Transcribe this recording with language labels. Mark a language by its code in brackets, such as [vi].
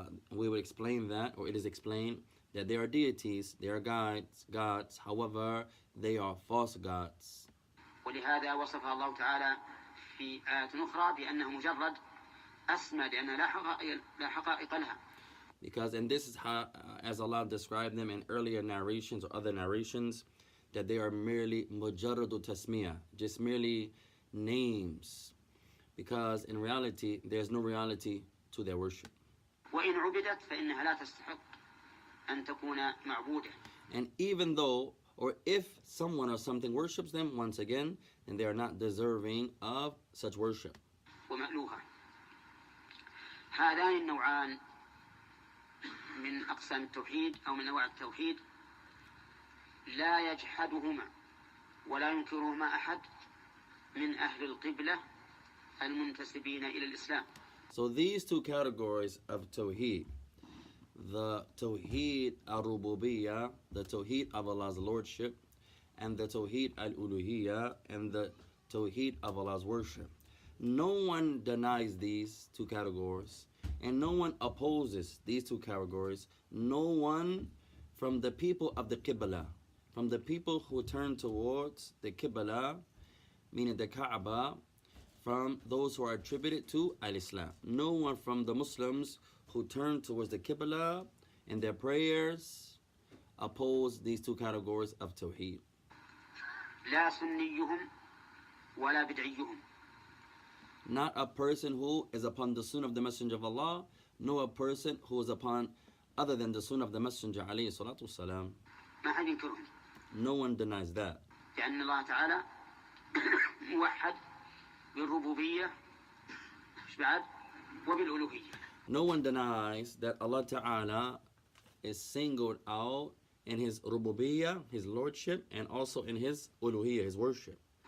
[en] We would explain that, or it is explained, that they are deities, they are gods, however, they are false gods. [ar] ولهذا وصفها الله تعالى في آيات أخرى بأنه مجرد أسمى لأنها لا حقائق لها. [en] Because, and this is how, as Allah described them in earlier narrations or other narrations, that they are merely mujarradu tasmiyah, just merely names. Because in reality, there's no reality to their worship. [ar] وإن عبدت فإنها لا تستحق أن تكون معبودة. [en] And even though, or if someone or something worships them, once again, then they are not deserving of such worship. [ar] ومألوها. هذان النوعان من أقسام التوحيد أو من أنواع التوحيد لا يجحدهما ولا ينكرهما أحد من أهل القبلة المنتسبين إلى الإسلام. [en] So these two categories of tawheed, the tawheed al-rububiyyah, the tawheed of Allah's lordship, and the tawheed al-uluhiyyah, and the tawheed of Allah's worship, No one denies these two categories, and no one opposes these two categories. No one from the people of the Qibla, from the people who turn towards the Qibla, meaning the Kaaba, from those who are attributed to Al-Islam. No one from the Muslims who turn towards the Qibla in their prayers oppose these two categories of Tawheed. [ar] لا سنيهم ولا بدعيهم. [en] Not a person who is upon the Sunnah of the Messenger of Allah, nor a person who is upon other than the Sunnah of the Messenger [ar] عليه الصلاة والسلام. ما حد ينكرهم. [en] No one denies that. [ar] لأن الله تعالى موحد بالربوبية إيش بعد وبالألوهية. [en] No one denies that Allah Ta'ala is singled out in His rububiyyah, His lordship, and also in His uluhiyyah, His worship.